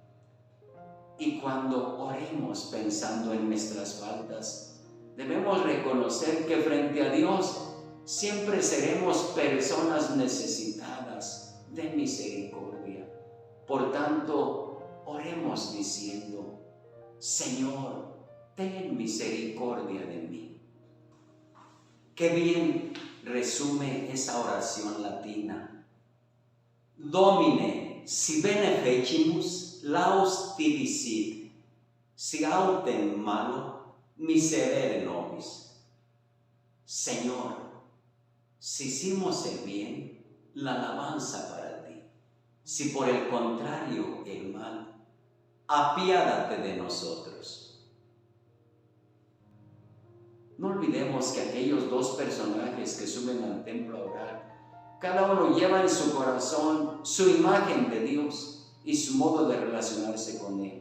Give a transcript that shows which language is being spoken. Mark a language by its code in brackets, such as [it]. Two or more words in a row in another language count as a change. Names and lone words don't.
[es] Y cuando oremos pensando en nuestras faltas, debemos reconocer que frente a Dios siempre seremos personas necesitadas de misericordia. Por tanto, oremos diciendo, Señor, ten misericordia de mí. Qué bien resume esa oración latina. [la] Domine, si bene fecimus, laus tibi sit, si autem malo, miserere nobis. [es] Señor, si hicimos el bien, la alabanza para ti. Si por el contrario el mal, apiádate de nosotros. No olvidemos que aquellos dos personajes que suben al templo a orar, cada uno lleva en su corazón su imagen de Dios y su modo de relacionarse con Él.